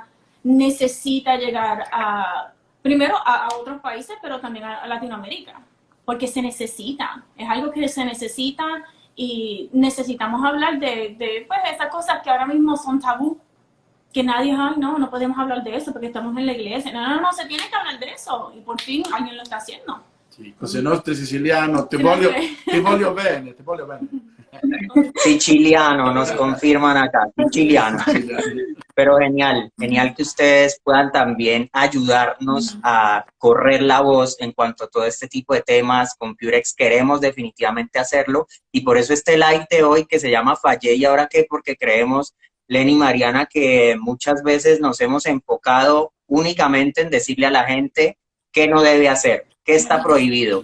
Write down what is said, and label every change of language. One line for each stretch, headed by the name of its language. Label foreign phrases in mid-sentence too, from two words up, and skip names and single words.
Spanish: Necesita llegar primero a otros países, pero también a Latinoamérica, porque se necesita, es algo que se necesita, y necesitamos hablar de pues, esas cosas que ahora mismo son tabú, que nadie, ay, no podemos hablar de eso porque estamos en la iglesia. No, se tiene que hablar de eso, y por fin alguien lo está haciendo.
Italian: Sì, Cose Nostre siciliano, ti voglio bene, ti voglio bene. Siciliano,
Spanish: nos confirman acá, siciliano. Pero genial, genial que ustedes puedan también ayudarnos a correr la voz en cuanto a todo este tipo de temas. Con Purex queremos definitivamente hacerlo, y por eso este live de hoy, que se llama Fallé y ahora qué, porque creemos, Lenny y Mariana, que muchas veces nos hemos enfocado únicamente en decirle a la gente qué no debe hacer, qué está prohibido.